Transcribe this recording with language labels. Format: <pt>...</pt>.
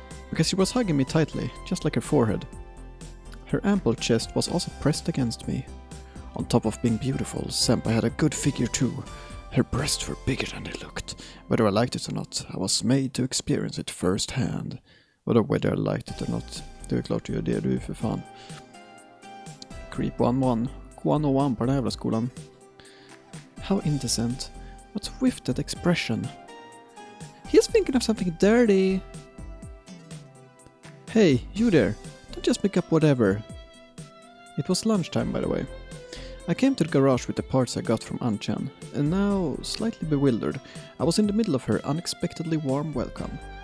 <en>Because she was hugging me tightly, just like her forehead. Her ample chest was also pressed against me. On top of being beautiful, senpai had a good figure too. Her breasts were bigger than they looked. Whether I liked it or not, I was made to experience it first hand. Whether I liked it or not,</en> <sv>det är klart du gör det, du är för fan. Creep 101 på den här jävla skolan.</sv> <en>How indecent. What's with that expression? He's thinking of something dirty. Hey, you there. Don't just pick up whatever. It was lunchtime, by the way. I came to the garage with the parts I got from Anchan, and now, slightly bewildered, I was in the middle of her unexpectedly warm welcome.</en>